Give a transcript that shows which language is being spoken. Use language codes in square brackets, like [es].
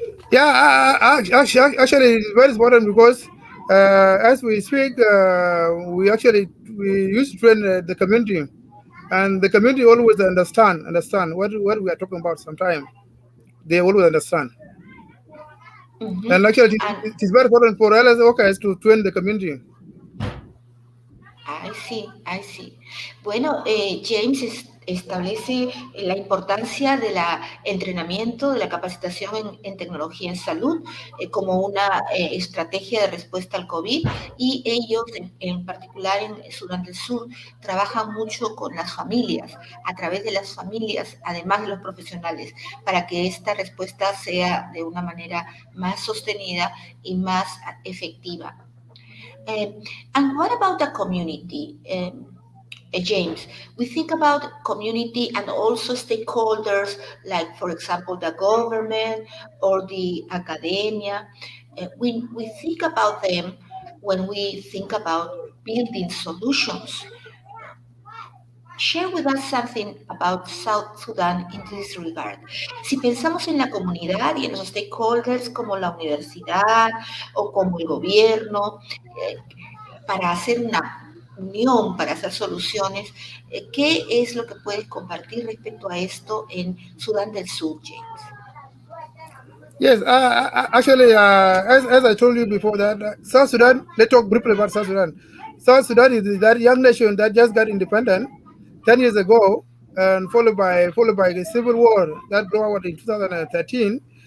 [en] Yeah, actually, it's very important because as we speak, we used to train the community, and the community always understand what we are talking about. Sometimes they always understand. Mm-hmm. And actually, it is very important for LS workers to train the community. I see. [es] Bueno, [en] James, [es] establece la importancia del entrenamiento, de la capacitación en tecnología en salud como una estrategia de respuesta al COVID, y ellos, en particular en Sudán del Sur, trabajan mucho con las familias, a través de las familias, además de los profesionales, para que esta respuesta sea de una manera más sostenida y más efectiva. [en] And what about the community? James, we think about community and also stakeholders, like, for example, the government or the academia. We think about them when we think about building solutions. Share with us something about South Sudan in this regard. [es] Si pensamos en la comunidad y en los stakeholders como la universidad o como el gobierno, para hacer una unión, para hacer soluciones, ¿qué es lo que puedes compartir respecto a esto en Sudán del Sur, James? [en] Yes, actually, as I told you before, that South Sudan, let's talk briefly about South Sudan. South Sudan is that young nation that just got independent 10 years ago, and followed by the civil war that broke out in 2013.